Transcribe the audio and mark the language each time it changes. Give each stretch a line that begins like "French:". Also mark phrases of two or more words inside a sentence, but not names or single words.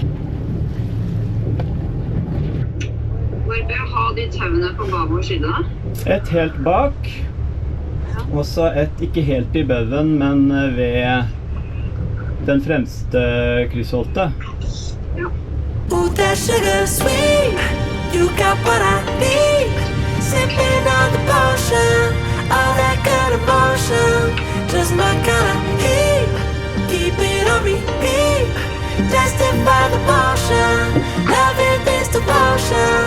Norwegian: Hvor bør jeg ha de tauene på babord side da? Et helt bak. Og så et ikke helt i bøven, men ved den fremste kryssholtet. Ja.
English: Ooh, that sugar sweet, you got what I need. Sipping on the potion, all that good emotion. Just my kind of heat, keep it on repeat. Tested by the motion, loving this devotion.